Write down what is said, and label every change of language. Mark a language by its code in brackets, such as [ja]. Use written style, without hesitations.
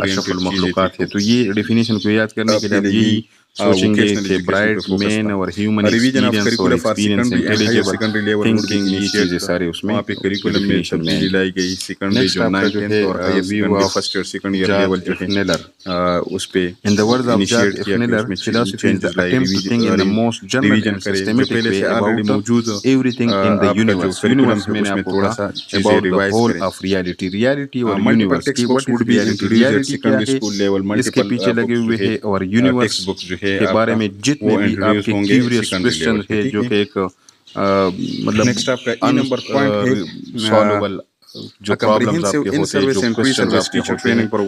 [ur] اشرف المخلوقات ہے. تو یہ ڈیفینیشن کو یاد کرنے کے لیے یہی سوچیں گے کہ برائٹ مین اور ہیومن ایکسپیرینس اور ایکسپیرینس انٹیلیجبل تھنکنگ یہ چیزیں سارے اس میں ڈیفینیشن میں نیکسٹ آپ کا جو ہے ویو آف جاک ایف نیلر اس پہ [en] In the words of Jack F. Miller, philosophy is the attempt to think in the most general and systematic way about everything in the universe. Universe [ur] میں نے آپ کو کہا [en] about the whole of reality. Reality اور universe کی what is reality? [ur] Reality کیا ہے؟ اس کے پیچھے لگے ہوئے ہیں اور universe کے بارے میں جتنے بھی آپ کے [en] curious questions [ur] ہے جو کہ ایک مطلب unsolvable جو پرابلمز آپ کے ہوتے ہیں جو کوسچنز آپ کے ہوتے ہیں